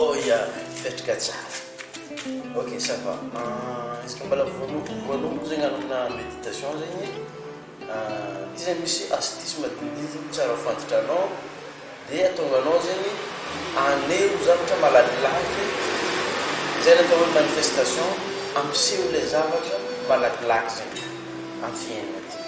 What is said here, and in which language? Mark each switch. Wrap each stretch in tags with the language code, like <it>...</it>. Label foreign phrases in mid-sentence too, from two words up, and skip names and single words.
<mg>dia petraka tsara.</mg> <fr>Ok, ça va. Est-ce que</fr> <mg>mbala voalohany zegny amina méditation zegny ty zegny misy astuce madinidinika tsara fantatra dia atonganao zegny aneho zavatra malakilaky zay natao hoe manifestation ampiseho le zavatra malakilaky zegny amin'ny fiainana ty.</mg>